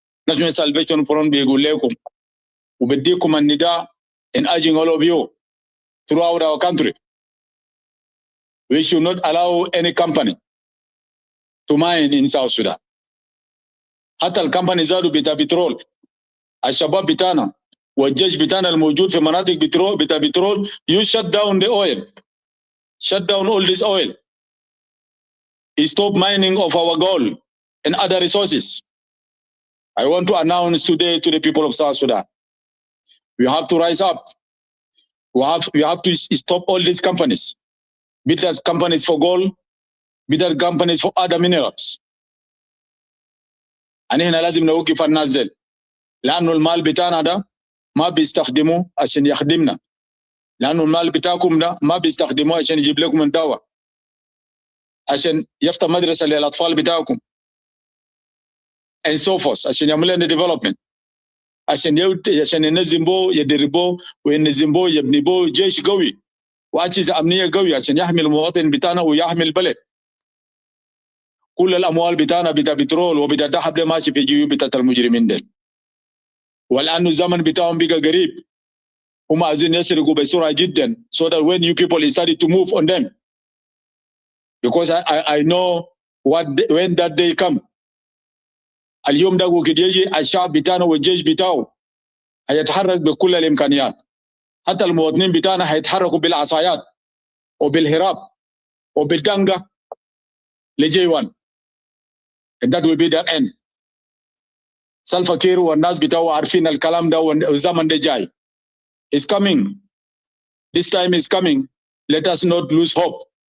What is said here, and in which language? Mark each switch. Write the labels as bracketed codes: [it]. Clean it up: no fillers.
[ar] National Salvation Front بيقول لكم وبديكم النداء [en] in urging all of you throughout our country. We should not allow any company to mine in South Sudan. [ar] حتى الكمباني زادوا بتاع بترول الشباب بتاعنا والجيش بتاعنا الموجود في مناطق بتاع بترول [en] you shut down the oil. Shut down all this oil. Stop mining of our gold and other resources. I want to announce today to the people of South Sudan. We have to rise up. We have to stop all these companies. Be that companies for gold, be that companies for other minerals. [ar] أنا هنا لازم نوقف الناس دي لأنه المال بتاعنا ده ما بيستخدموه عشان يخدمنا. لأنه المال بتاعكم ده ما بيستخدموه عشان يجيب لكم الدواء عشان يفتح مدرسة للأطفال بتاعكم [en] and so forth [ar] عشان يعمل لنا development عشان ينظم بو يدربوه وينظم بو يبني بو جيش قوي وأجهزة أمنية قوية عشان يحمي المواطن بتاعنا ويحمي البلد. كل الأموال بتاعنا بتاع بترول وبتاع ذهب ده ماشي في جيوب بتاعت المجرمين دول. والآن الزمن بتاعهم بقى قريب. هم عايزين يسرقوا بسرعة جدا [en] so that when you people started to move on them because I know when that day come [ar] اليوم ده وقت يجي الشعب بتاعنا والجيش بتاعه هيتحرك بكل الإمكانيات. حتى المواطنين بتاعنا هيتحركوا بالعصايات وبالهراب وبالدنقة لجي 1 [en] and that will be the end. [ar] سلفا كير والناس بتاعه عارفين الكلام ده والزمن ده جاي. [en] It's coming. This time is coming. Let us not lose hope.